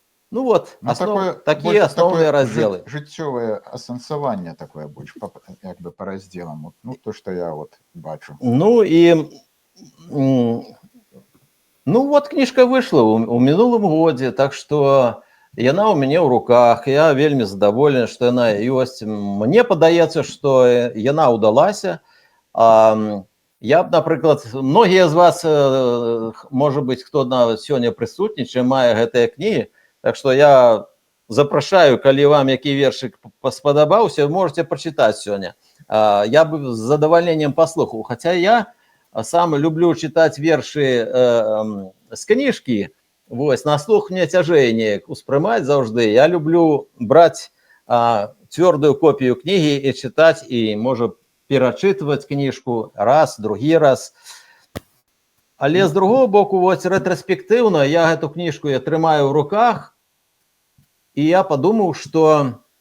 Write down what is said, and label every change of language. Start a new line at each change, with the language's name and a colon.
Russian: Ну вот, такие основные разделы.
Belarusian: Жыццёвае асэнсаванне такое больш, як бы по разделам.
Russian: Ну, то, что я вот бачу. Ну и вот книжка вышла
Belarusian: у мінулым годзе,
Russian: так что
Belarusian: яна у мяне ў руках. Я вельмі задаволены, што яна ёсць. Мне падаецца, што яна ўдалася. Я б, напрыклад, многія з вас, можа быць, хто сёння прысутнічае, мае гэтыя кнігі. Так что я запрашаю, калі вам які вершик спадабаўся, можете прочитать сёння.
Russian: Я бы с задовольнением послухал. Хотя я сам люблю читать верши с книжки.
Belarusian: Вось, на слух мне цяжэй неяк успрымаць заўжды. Я люблю браць цвёрдую копію кнігі і чытаць, і, можа, перачытваць кніжку раз, другі раз. Але з другого боку, вось, рэтраспектыўна я гэту кніжку трымаю ў руках, і я падумаў, што